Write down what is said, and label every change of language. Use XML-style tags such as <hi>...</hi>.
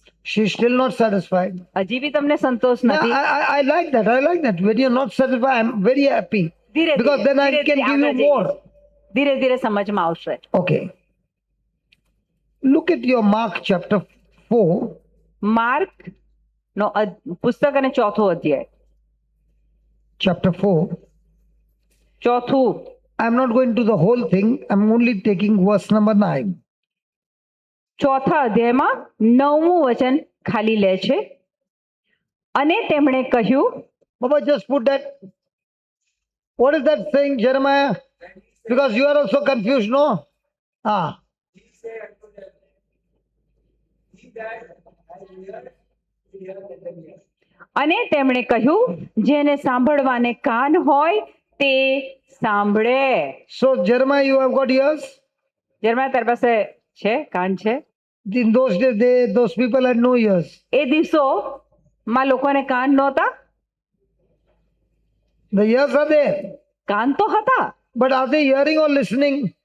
<en>She's still not satisfied.</en> <gu>હજી બી તમને સંતોષ</gu> <en>Yeah,</en> <gu>નથી?</gu> <en>I like that. I like that. When you're not satisfied, I'm very happy.</en> <gu>ધીરે</gu> <en>Because then I can give you more.</en> <gu>ધીરે ધીરે સમજમાં આવશે.</gu> <en>Okay. Look at your Mark chapter 4.</en> <gu>Mark નો પુસ્તક અને ચોથો અધ્યાય,</gu> <en>Chapter 4.</en> <gu>ચોથું.</gu> <en>I'm not going to the whole thing. I'm only taking verse number 9.</en> <gu>ચોથા અધ્યાયમાં 9મું વચન ખાલી લે છે. અને તેમણે કહ્યું,</gu> <en>Baba, just put that. What is that saying, Jeremiah? Because you are also confused, no? Ah. He said unto them, He that has ears, hear them hear.</en> <gu>અને તેમણે કહ્યું, જેને સાંભળવાને કાન હોય તે સાંભળે.</gu> <en>So, Jeremiah, you have got ears?</en> <gu>જર્મા તારી પાસે છે, કાન છે?</gu> <en>In those days, those people had no ears.</en> <gu>એ દિવસોમાં લોકોને કાન નહોતા?</gu> <en>The ears are there.</en> <gu>કાન તો હતા,</gu> <en>But are they hearing or listening?</en>